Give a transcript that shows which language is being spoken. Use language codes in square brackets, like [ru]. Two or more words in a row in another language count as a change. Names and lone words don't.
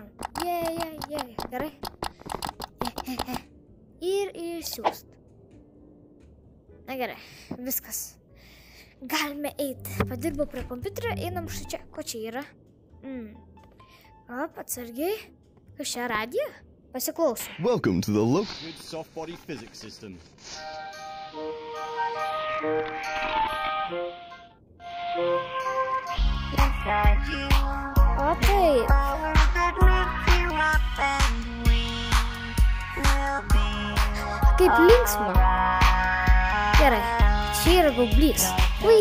[lt] Jei. Gerai. Ir išsiųst. Na gerai. Viskas. Galime eiti. Padirbau prie kompiuterio. Einam štai čia. Ko čia yra? Atsargiai. Kas čia radija? Pasiklausom. [en] Welcome to the local soft body physics system. [lt] O taip. Kaip linksma. Gerai. Čia yra gaublys. Ui.